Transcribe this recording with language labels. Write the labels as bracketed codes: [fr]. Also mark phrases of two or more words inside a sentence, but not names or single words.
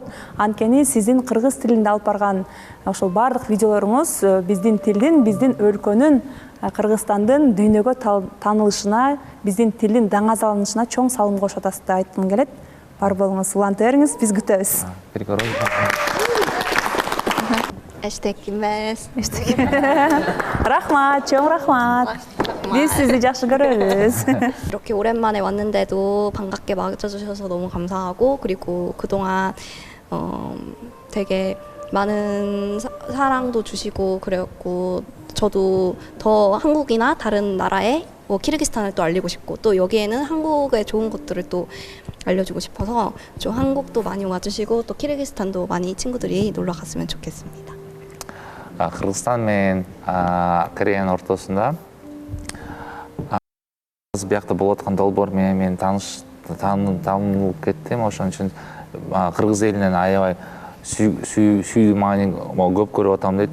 [ky] Анткени сиздин кыргыз тилинде алып барган ошол баардык видеолоруңуз биздин тилдин, биздин өлкөнүн, Кыргызстандын дүйнөгө таанылышына, биздин тилдин даңазаланышына чоң салым кошуп атасыз деп айткым келет. Бар болуңуз, уланта бериңиз, биз күтөбүз. Эштекимес. Рахмат, чоң рахмат. Биз сизди жакшы көрөбүз. [ko] 이렇게 오랜만에 왔는데도 반갑게 맞아주셔서 너무 감사하고, 그리고 그동안 되게 많은 사랑도 주시고 그랬고, 저도 더 한국이나 다른 나라에 키르기스탄을 또 알리고 싶고, 또 여기에는 한국의 좋은 것들을 또 알려주고 싶어서 좀 한국도 많이 와주시고 또 키르기스탄도 많이 친구들이 놀러 갔으면 좋겠습니다. [ky] Кыргызстан менен Кореянын ортосунда биякта болуп аткан долбоор менен мен таанылып кеттим. Ошон үчүн кыргыз элинен аябай сүйүү маани көп көрүп атам дейт.